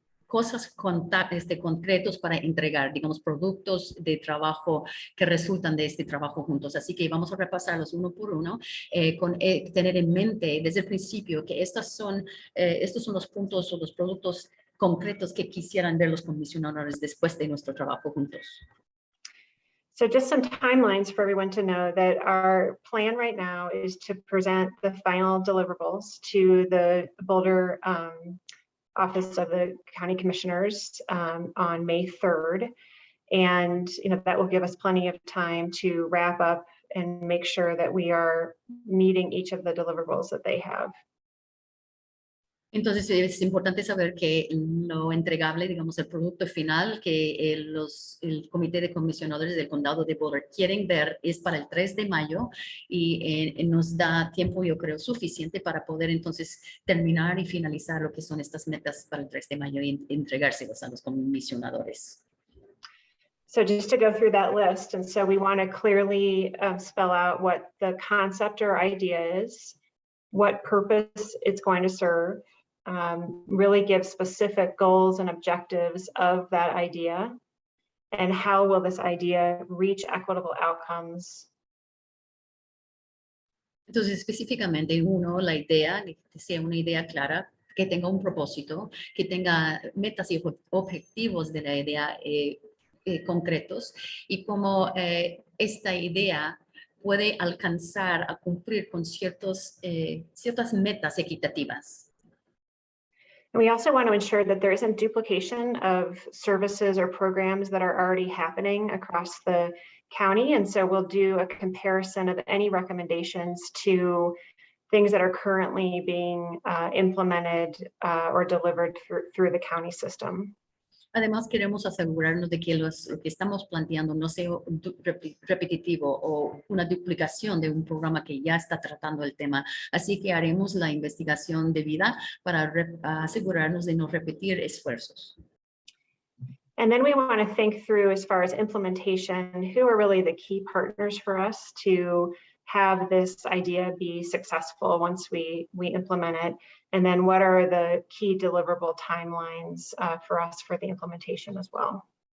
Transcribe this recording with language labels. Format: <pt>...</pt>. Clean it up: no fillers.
<es>cosas concretos para entregar, digamos, productos de trabajo que resultan de este trabajo juntos. Así que vamos a repasarlos uno por uno, tener en mente desde el principio que estos son los puntos o los productos concretos que quisieran ver los comisionadores después de nuestro trabajo juntos.</es> <en>So just some timelines for everyone to know that our plan right now is to present the final deliverables to the Boulder Office of the County Commissioners on May 3rd. And that will give us plenty of time to wrap up and make sure that we are meeting each of the deliverables that they have.</en> <es>Entonces es importante saber que lo entregable, digamos, el producto final que el Comité de Comisionadores del Condado de Boulder quieren ver es para el 3 de mayo y nos da tiempo, yo creo, suficiente para poder entonces terminar y finalizar lo que son estas metas para el 3 de mayo y entregárselas a los comisionadores.</es> <en>So just to go through that list, and so we want to clearly spell out what the concept or idea is, what purpose it's going to serve, really give specific goals and objectives of that idea, and how will this idea reach equitable outcomes.</en> <es>Entonces, específicamente, la idea, que sea una idea clara, que tenga un propósito, que tenga metas y objetivos de la idea concretos, y cómo esta idea puede alcanzar a cumplir con ciertas metas equitativas.</es> <en>And we also want to ensure that there isn't duplication of services or programs that are already happening across the county. And so we'll do a comparison of any recommendations to things that are currently being implemented or delivered through the county system.</en> <es>Además, queremos asegurarnos de que lo que estamos planteando no sea repetitivo o una duplicación de un programa que ya está tratando el tema. Así que haremos la investigación debida para asegurarnos de no repetir esfuerzos.</es> <en>And then we want to think through, as far as implementation, who are really the key partners for us to have this idea be successful once we implement it, and then what are the key deliverable timelines for us for the implementation as well.</en>